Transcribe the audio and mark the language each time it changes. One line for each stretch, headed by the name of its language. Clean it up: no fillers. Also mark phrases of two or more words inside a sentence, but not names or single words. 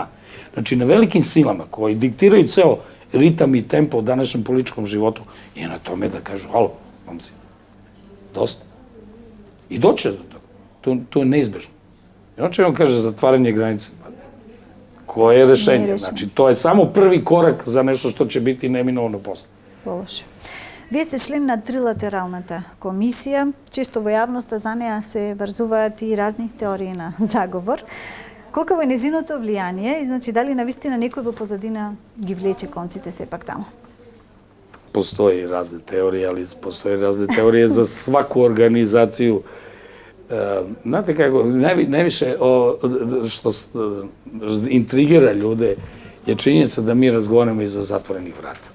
Serbian: Znači, na velikim silama koji diktiraju ceo ritam i tempo u današnjem političkom životu je na tome da kažu, halo, momci, dosta. I doće do toga. To je neizbežno. I on će vam kaže zatvaranje granice. Koje je rešenje? Znači, to je samo prvi korak za nešto što će biti neminovno posle. Полоше.
Macedonian: Вие сте член на трилатералната комисија. Често во јавноста за неа се врзуваат и разни теории на заговор. Колко е незиното влијание и значи дали навистина некој во позадина ги влече конците сепак таму?
Serbian: Postoji razne teorije, ali postoje razne teorije za svaku organizaciju. Znate kako, najviše što intrigira ljude je činjenica da mi razgovaramo iza zatvorenih vrata.